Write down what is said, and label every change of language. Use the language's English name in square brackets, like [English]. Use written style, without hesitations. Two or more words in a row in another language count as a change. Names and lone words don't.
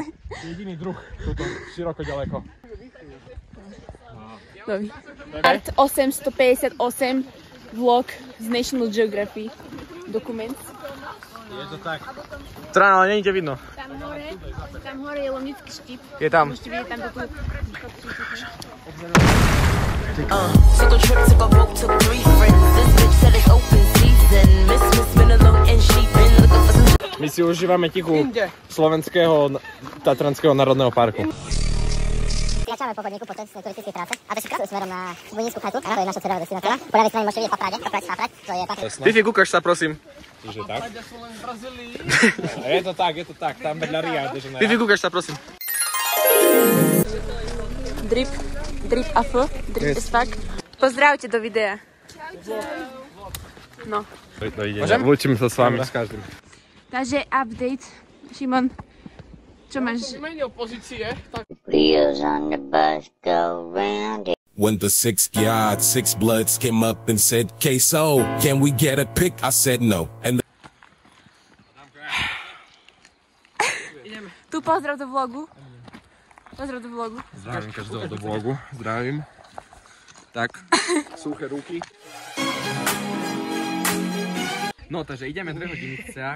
[Slovak] Jediný druh, tuto, široko ďaleko. Art 858 vlog z National Geography. Dokument. Je to tak. Trána, ale není ťa vidno. Tam hore je Lomnický štít. Je tam. Môžete vidieť tam takú... [English] Took a trip, took a boat, took 3 friends. This bitch said it's open season. Miss been alone and she been looking for some. [Slovak] My si užívame tichu slovenského Tatranského národného parku. Začávame po chodníku po turistickej trase a to je smerom na Vojnícku chatu. To je naša cieľová destinácia. Po ľavej strane môžete vidieť Paprať, to je Paprať. Fifi, kúkaš sa, prosím. Že tak? Je to tak, tam vedľa Ria. Fifi, kúkaš sa, prosím. [English] Drip AF, drip as fuck. [Slovak] Pozdravte do videa. No. Dovidenia, lúčim sa s vami. S každým. Takže update. Šimon, čo máš? Menil pozície. [English] Wheels on the bus go round it. When the 6 Bloods came up and said, Queso, can we get a pic? I said no. And [Slovak] Tu pozdrav do vlogu. Zdravím každého do vlogu. Zdravím. Tak, suché ruky. No, takže ideme 2 hodiny cca.